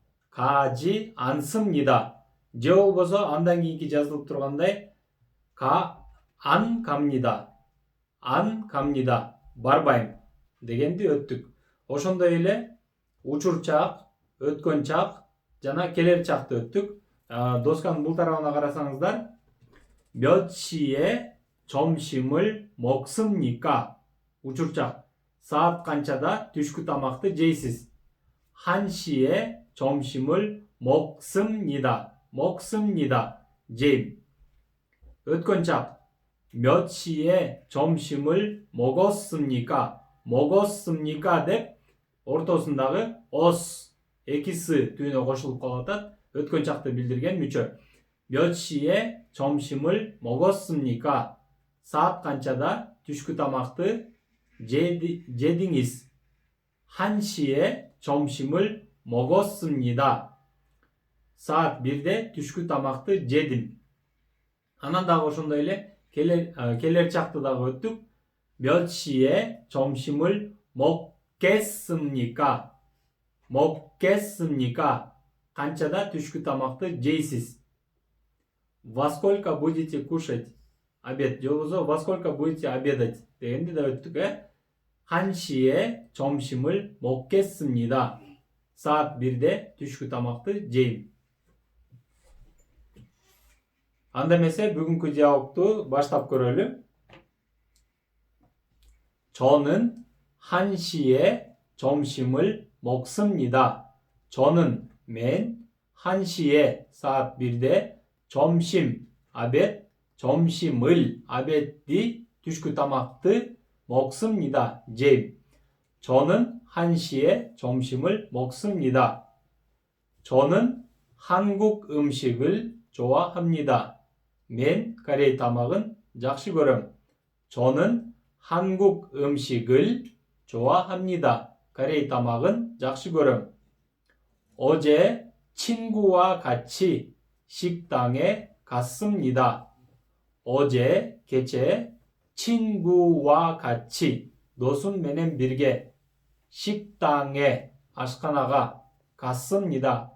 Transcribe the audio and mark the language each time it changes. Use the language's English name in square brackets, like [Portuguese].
[Kyrgyz] Кажи ансымнида. Же болбосо андан кийинки жазылып тургандай ан камнида. Ан камнида. Барбайм дегенди өттүк. Ошондой эле учур чак, өткөн чак жана келер чакты өттүк. Досканын бул тарабына карасаңыздар, [Korean] 몇 시에 점심을 먹습니까? [Kyrgyz] учур чак. Саат канчада түшкү тамакты жейсиз? [Korean] 1시에 점심을 먹습니다. [Kyrgyz] 먹습니다. жейм. өткөн чак. [Korean] 몇 시에 점심을 먹었습니까? [Kyrgyz] 먹었습니까 деп ортосундагы ос экиси түйүнө кошулуп калып атат. өткөн чакты билдирген мүчө. [Korean] 몇 시에 점심을 먹었습니까? [Kyrgyz] саат канчада түшкү тамакты жедиңиз? [Korean] 1시에 점심을 먹었습니다. [Kyrgyz] саат 1де түшкү тамакты жедим. Анан дагы ошондой эле келер чакты дагы өттүк. [Korean] 몇 시에 점심을 먹겠습니까? 먹겠습니까? [Kyrgyz] канчада түшкү тамакты жейсиз? [Russian] Во сколько будете кушать обед? [Kyrgyz] же болбосо [Russian] во сколько будете обедать [Kyrgyz] дегенди да өттүк. [Korean] 1시에 점심을 먹겠습니다. [Kyrgyz] саат 1де түшкү тамакты жейм. Анда эмесе бүгүнкү диалогту баштап көрөлү. [Korean] 저는 1시에 점심을 먹습니다. [Kyrgyz] 저는 мен 1시에 саат 1де 점심 обед, 점심을 обедди түшкү тамакты 먹습니다. жейм. [Korean] 저는 1시에 점심을 먹습니다. 저는 한국 음식을 좋아합니다. [Kyrgyz] мен корей тамагын жакшы көрөм. [Korean] 저는 한국 음식을 좋아합니다. [Kyrgyz] корей тамагын жакшы көрөм. [Korean] 어제 친구와 같이 식당에 갔습니다. 어제 кече 친구와 같이 [Kyrgyz] досум менен бирге [Korean] 식당에 ашканага 갔습니다.